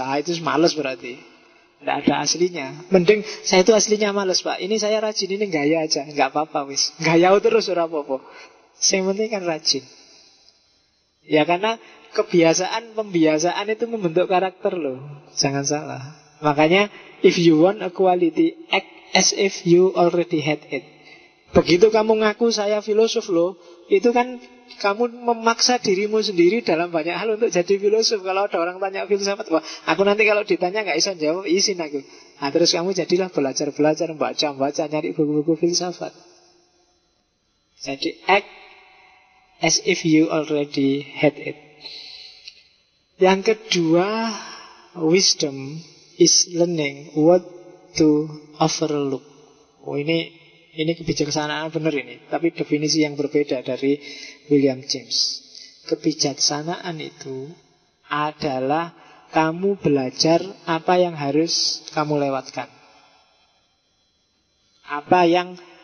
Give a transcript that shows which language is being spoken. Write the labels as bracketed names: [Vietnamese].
[Indonesian] Ah itu malas berarti, gak ada aslinya. Mending saya itu aslinya malas Pak, ini saya rajin, ini gaya aja. Gak apa-apa wis, gaya terus ora apa-apa. Yang penting kan rajin. Ya karena kebiasaan, pembiasaan itu membentuk karakter loh. Jangan salah. Makanya [English] if you want a quality, act as if you already had it. [Indonesian] Begitu kamu ngaku saya filosof loh, itu kan kamu memaksa dirimu sendiri dalam banyak hal untuk jadi filosof. Kalau ada orang tanya filsafat, wah, aku nanti kalau ditanya gak bisa jawab, izin aku. Nah terus kamu jadilah belajar-belajar, baca-baca, nyari buku-buku filsafat. Jadi [English] act as if you already had it. [Indonesian] Yang kedua, [English] wisdom is learning what to overlook. [Indonesian] Oh ini kebijaksanaan benar ini, tapi definisi yang berbeda dari William James. Kebijaksanaan itu adalah kamu belajar apa yang harus kamu lewatkan. Apa yang